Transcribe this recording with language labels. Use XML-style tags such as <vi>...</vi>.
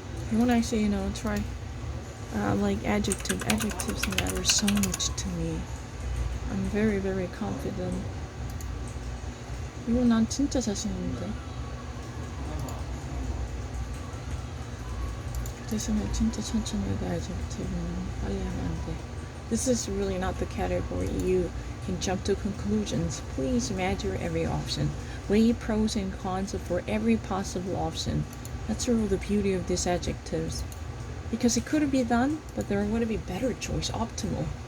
<en>You want to actually, try like adjectives matter so much to me. I'm very, very confident.</en> <ko>이거 난 진짜 자신 있는데. 대신에 진짜 천천히 해야 adjective는 빨리 하면 안 돼.</ko> <en>This is really not the category you can jump to conclusions. Please measure every option. Weigh pros and cons for every possible option. That's really the beauty of these adjectives. Because it could be done, but there would be better choice, optimal.</en>